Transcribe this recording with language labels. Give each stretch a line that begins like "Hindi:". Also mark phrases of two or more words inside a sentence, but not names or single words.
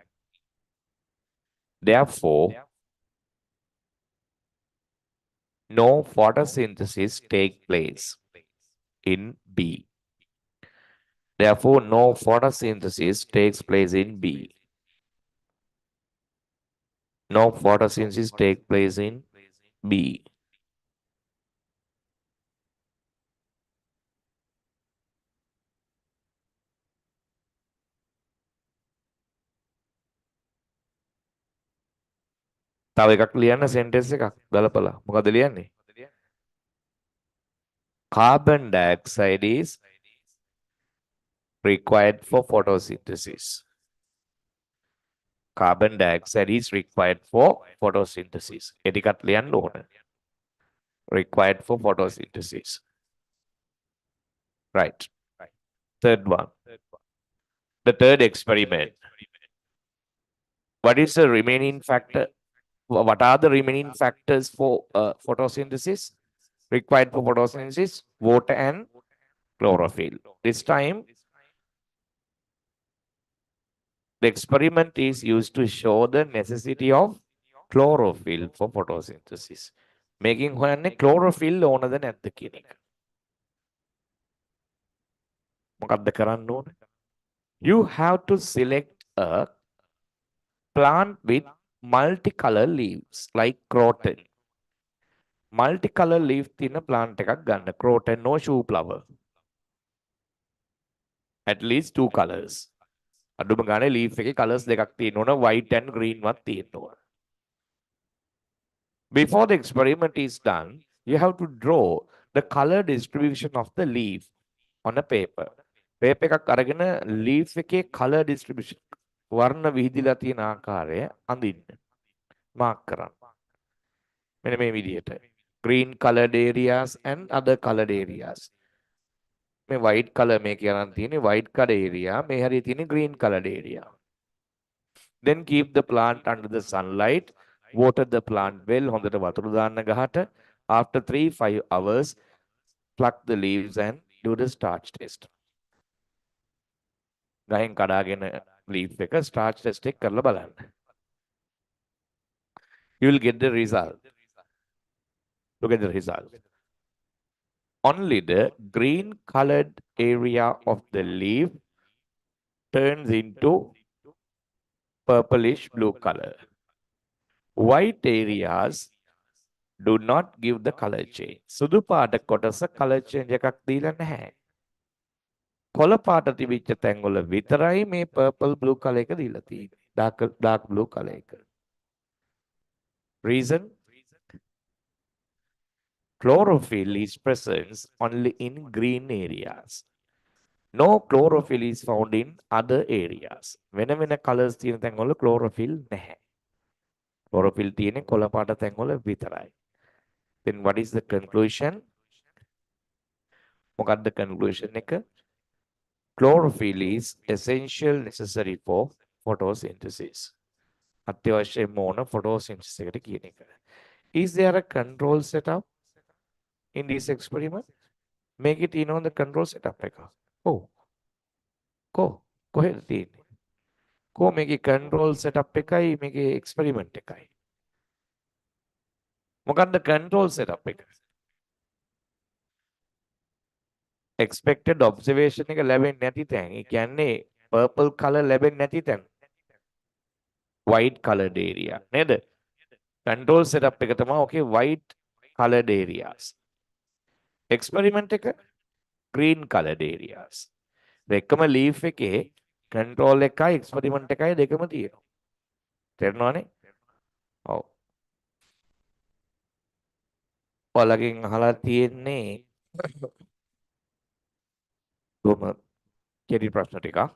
English: Therefore, no photosynthesis take place in B. Therefore, no photosynthesis takes place in B. No photosynthesis take place in B.
Sinhala: තව එකක් ලියන්න sentence එකක් ගලපලා. මොකද ලියන්නේ?
English: Carbon dioxide is required for photosynthesis. Carbon dioxide is required for photosynthesis.
Sinhala: ඒ ටිකත් ලියන්න ඕන.
English: Required for photosynthesis. Right. Third one. The third experiment. What is the remaining factor? What are the remaining factors for photosynthesis? Required for photosynthesis? Water and chlorophyll. This time, the experiment is used to show the necessity of chlorophyll for photosynthesis.
Sinhala: Making හොයන්නේ chlorophyll ඕනද නැද්ද කියන එක. මොකක්ද කරන්න ඕන?
English: You have to select a plant with multicolor leaves like croton. Multicolor leaf
Sinhala: තියෙන plant එකක් ගන්න.
English: Croton or shoe flower. At least 2 colors.
Sinhala: අඩුම ගානේ leaf එකේ colors දෙකක් තියෙන්න ඕන.
English: White and green
Sinhala: වත් තියෙන්න ඕන.
English: Before the experiment is done, you have to draw the color distribution of the leaf on a paper.
Sinhala: Paper එකක් අරගෙන leaf එකේ
English: color distribution
Sinhala: වර්ණ විහිදිලා තියෙන ආකාරය අඳින්න. mark කරන්න. මෙන්න මේ විදිහට.
English: green colored areas and other colored areas.
Sinhala: මේ
English: white color
Sinhala: මේකේ අරන් තියෙන්නේ
English: white colored area.
Sinhala: මේ හරිය තියෙන්නේ
English: green colored area. Then keep the plant under the sunlight. Water the plant well.
Sinhala: හොඳට වතුර දාන්න ගහට.
English: After 3-5 hours, pluck the leaves and do the starch test.
Sinhala: ගහෙන් කඩාගෙන leaf එක
English: starch test
Sinhala: එක කරලා බලන්න.
English: You will get the result. Look at the result. Only the green colored area of the leaf turns into purplish blue color. White areas do not give the color change.
Sinhala: සුදු පාට කොටස
English: color change
Sinhala: එකක් දීලා නැහැ. කොළ පාට තිබිච්ච තැන්වල විතරයි මේ
English: purple blue color
Sinhala: එක දීලා තියෙන්නේ.
English: dark blue color එක. Reason? Chlorophyll is present only in green areas. No chlorophyll is found in other areas.
Sinhala: වෙන වෙන colors තියෙන තැන්වල chlorophyll නැහැ. chlorophyll තියෙන්නේ කොළ පාට තැන්වල විතරයි.
English: Then what is the conclusion?
Sinhala: මොකක්ද conclusion එක?
English: Chlorophyll is essential necessary for photosynthesis.
Sinhala: අත්‍යවශ්‍යම ඕන photosynthesis එකට කියන එක.
English: Is there a control setup in this experiment? Make it the control setup එක.
Sinhala: ඔව්. කොහෙද තියෙන්නේ? මේකේ
English: control setup
Sinhala: එකයි මේකේ experiment එකයි. මොකක්ද
English: control setup
Sinhala: එක?
English: expected observation
Sinhala: එක ලැබෙන්නේ නැති තැන්. ඒ කියන්නේ
English: purple color
Sinhala: ලැබෙන්නේ නැති තැන්.
English: white colored area නේද? control setup
Sinhala: එක තමයි
English: okay white colored areas. experiment එක green colored areas.
Sinhala: එකම leaf එකේ control එකයි experiment එකයි දෙකම තියෙනවා. තේරෙනවනේ? ඔව්. ඔයාලගෙන් අහලා තියෙන්නේ කොහොම කෙටි ප්‍රශ්න ටිකක්.